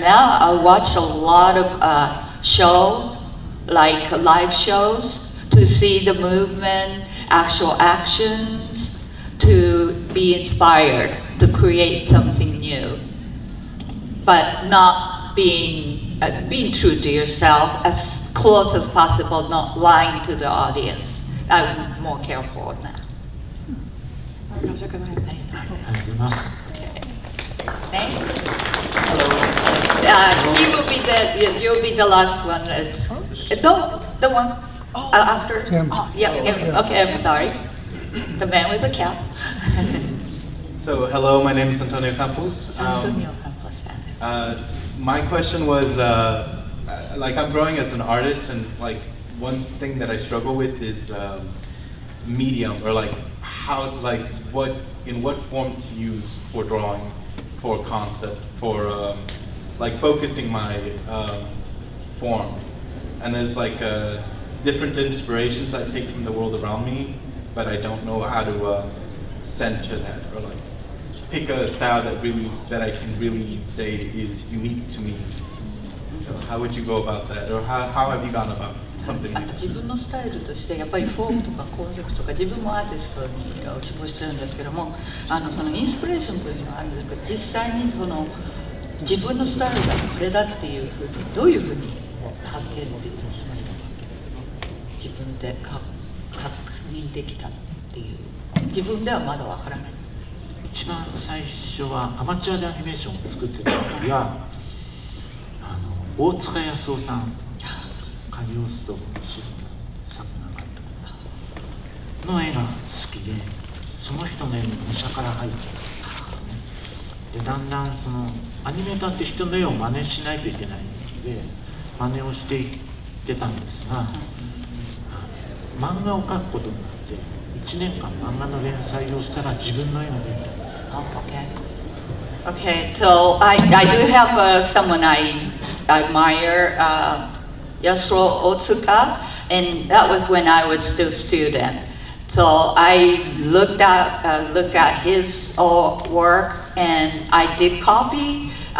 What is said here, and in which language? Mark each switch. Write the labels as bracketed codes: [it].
[en] Now I watch a lot of show, like live shows, to see the movement, actual actions, to be inspired, to create something new, but not being true to yourself, as close as possible, not lying to the audience. I'm more careful now. [ja] ありがとうございます。 [en] Thank you. He will be the, you'll be the last one. No, the one after. Yeah, okay, I'm sorry. The man with the cap. So, hello, my name is Antonio Campos. Antonio Campos. My question was, like, I'm growing as an artist, and like one thing that I struggle with is medium, or like how, like in what form to use for drawing, for concept, for like focusing my form. And there's like different inspirations I take from the world around me, but I don't know how to center that, or like pick a style that I can really say is unique to me. So how would you go about that, or how have you gone about something like that? [ja] 自分のスタイルとしてやっぱりフォームとかコンセプトとか、自分もアーティストに志望してるんですけども、そのインスピレーションというのはあるんですけど、実際にその自分のスタイルがこれだっていうふうにどういうふうに発見しましたか？自分で確認できたっていう、自分ではまだわからない。一番最初はアマチュアでアニメーションを作ってた時は大塚康夫さん、カリオストロの作画監督の絵が好きで、その人の絵に模写から入ってたんですね。でだんだんそのアニメーターって人の絵を真似しないといけないので真似をしていってたんですが、漫画を描くことになって1年間漫画の連載をしたら自分の絵ができたんです。 [en] Okay, so I do have someone I admire, Yasuro Otsuka, and that was when I was still student. So I looked at his work, and I did copy.